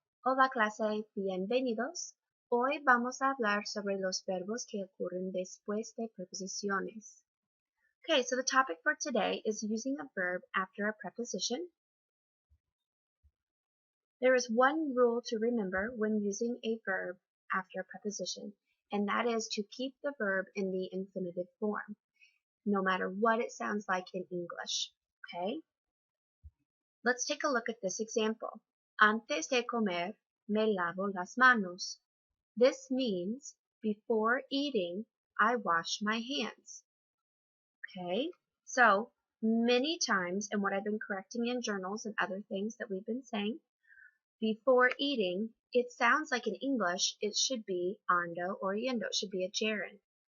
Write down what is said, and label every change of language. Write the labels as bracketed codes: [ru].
[es] Hola clase, bienvenidos. Hoy vamos a hablar sobre los verbos que ocurren después de preposiciones. [en] Okay, so the topic for today is using a verb after a preposition. There is one rule to remember when using a verb after a preposition, and that is to keep the verb in the infinitive form, no matter what it sounds like in English. Okay? Let's take a look at this example. [es] Antes de comer, me lavo las manos. [en] This means before eating, I wash my hands. Okay, so many times, and what I've been correcting in journals and other things that we've been saying, before eating, it sounds like in English it should be ando or yendo, it should be a gerund.